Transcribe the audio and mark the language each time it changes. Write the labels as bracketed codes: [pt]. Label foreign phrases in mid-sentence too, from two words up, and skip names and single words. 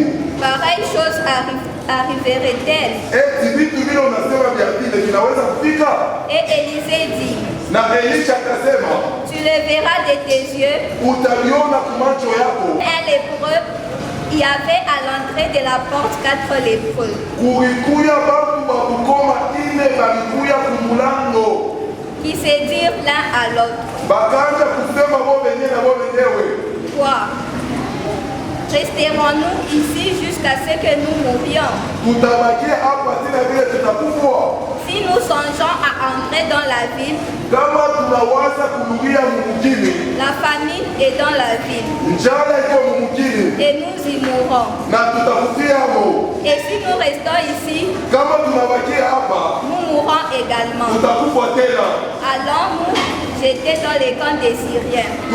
[fr] pareille chose arriverait-elle? [sw] eti vitu vile unasema vya vile vinaweza kufika? [fr] Et Élisée dit, [sw] Na Elisha akasema, [fr] tu le verras de tes yeux. [sw] utaviona kwa macho yako. [fr] Un lépreux, il y avait à l'entrée de la porte 4 lépreux. [sw] Kulikuya batu wa kukoma ine balikuya kumulango. [fr] Qui se dirent l'un à l'autre, [sw] Bakaanza kusema wao wenyewe na wao wenyewe. [fr] quoi? Resterons-nous ici jusqu'à ce que nous mourions? [sw] Tutabakia hapa tena vile tutakufa. [fr] Si nous songeons à entrer dans la ville, [sw] Kama tunawaza kurudia mjini, [fr] la la famine est dans la ville. Et nous y mourrons. Et si nous restons ici, nous mourrons également. Allons-nous jeter dans les camps des Syriens?